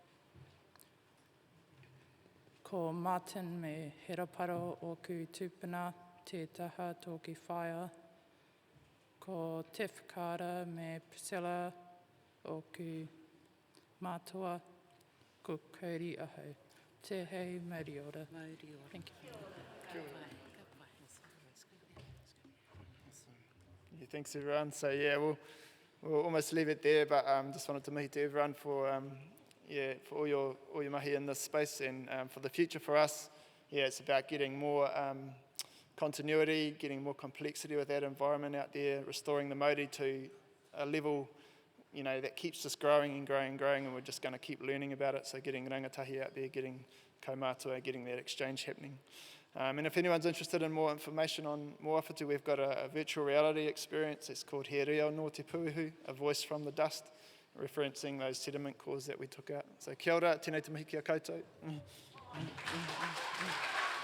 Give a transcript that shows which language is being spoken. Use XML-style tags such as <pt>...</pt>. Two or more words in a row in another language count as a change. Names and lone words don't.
<mi>ko Martin me Heraparo o Kutupuna te taha tōku whaia, ko Te Whakara me Priscilla o ku mātua, ko Cody aho. Te hei, Mauri ora. Mauri ora.</mi> <en>Thank you.</en> <mi>Ka pai, ka pai.</mi> <en>Yeah, thanks everyone. So yeah, we'll almost leave it there, but just wanted to mihi to everyone for all your mahi in this space, and for the future for us. Yeah, it's about getting more continuity, getting more complexity with that environment out there, restoring the Māori to a level, you know, that keeps us growing and growing and growing, and we're just going to keep learning about it. So getting rangatahi out there, getting kaumātua, getting that exchange happening. And if anyone's interested in more information on Moawhitu, we've got a virtual reality experience. It's called He Reo no Te Puihu, a voice from the dust, referencing those sediment cores that we took out.</en> <mi>So kia ora, tēnei te mihi ki a koutou.</mi>